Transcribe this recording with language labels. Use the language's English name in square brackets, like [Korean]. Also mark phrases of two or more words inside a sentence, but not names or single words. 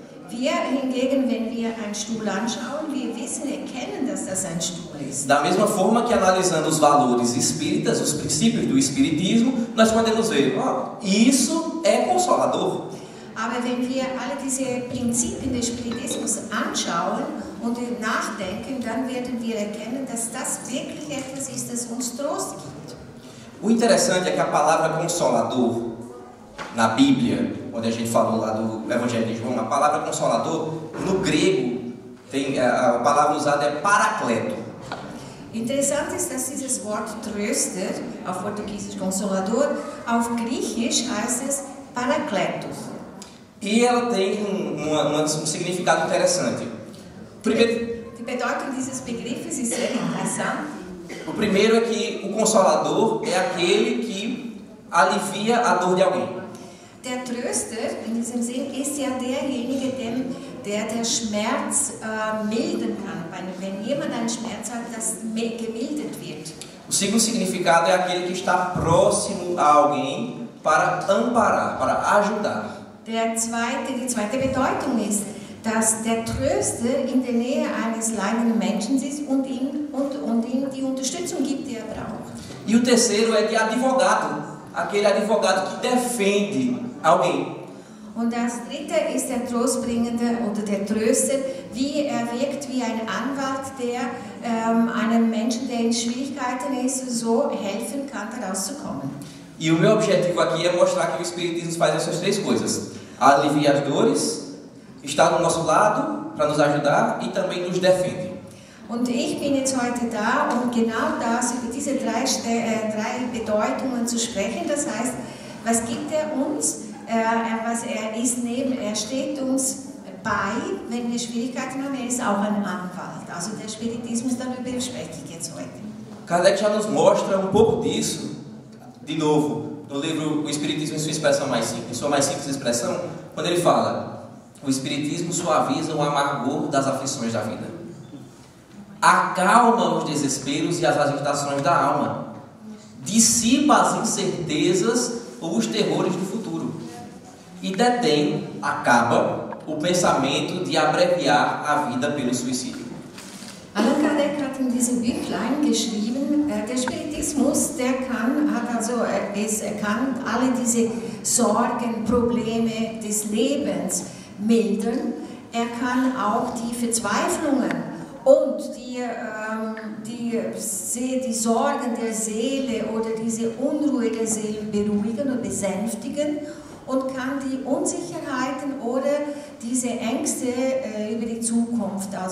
[German] Wir hingegen, wenn wir einen Stuhl anschauen, wir wissen, erkennen, dass das ein Stuhl ist. [Portuguese] Da mesma forma que analisando os valores espíritas, os princípios do espiritismo, nós podemos ver, isso é consolador. [German] Aber wenn wir alle diese Prinzipien des Spiritismus anschauen und nachdenken, dann werden wir erkennen, dass das wirklich etwas ist, das uns Trost gibt. [Portuguese] O interessante é que a palavra consolador, na Bíblia, onde a gente falou lá do Evangelho de João, a palavra consolador, no grego, a palavra usada é paracleto. [German] Interessant ist, dass dieses Wort Tröster, auf Portugiesisch Consolador, auf Griechisch heißt es Parakletos. [Portuguese] E ela tem um significado interessante. [German] Die Bedeutung dieses Begriffes ist sehr interessant. [Portuguese] O primeiro é que o consolador é aquele que alivia a dor de alguém. [German] Der Tröster, in diesem Sinn, ist ja derjenige, der Schmerz milden kann. Wenn jemand einen Schmerz hat, das gemildert wird. [Portuguese] O segundo significado é aquele que está próximo a alguém para amparar, para ajudar. [German] Die zweite Bedeutung ist, dass der Tröster in der Nähe eines leidenden Menschen ist und ihm die Unterstützung gibt, die er braucht. [Portuguese] E o terceiro é de advogado, aquele advogado que defende alguém. [German] Und das dritte ist der Trostbringende oder der Tröster, er wirkt wie ein Anwalt, der einem Menschen, der in Schwierigkeiten ist, so helfen kann, daraus zu kommen. [Portuguese] E o meu objetivo aqui é mostrar que o Espiritismo faz essas três coisas: alivia as dores, está do nosso lado para nos ajudar e também nos defende. [German] Und ich bin jetzt heute da, um genau das, über diese drei Bedeutungen zu sprechen. Das heißt, was gibt er uns? Er steht uns bei, wenn wir Schwierigkeiten haben. Er ist auch ein Anwalt. Also der Spiritismus, darüber spreche ich jetzt heute. [Portuguese] Kardec já nos mostra um pouco disso, de novo, no livro O Espiritismo em sua expressão mais simples, em sua mais simples expressão, quando ele fala: o Espiritismo suaviza o amargor das aflições da vida, acalma os desesperos e as agitações da alma, dissipa as incertezas ou os terrores do futuro e acaba o pensamento de abreviar a vida pelo suicídio. [German] Allan Kardec hat in diesem Büchlein geschrieben, der Spiritismus, er kann alle diese Sorgen, Probleme des Lebens mildern. Er kann auch die Verzweiflungen und die Sorgen der Seele oder diese Unruhe der Seele beruhigen und besänftigen und kann die Unsicherheiten oder diese Ängste über die Zukunft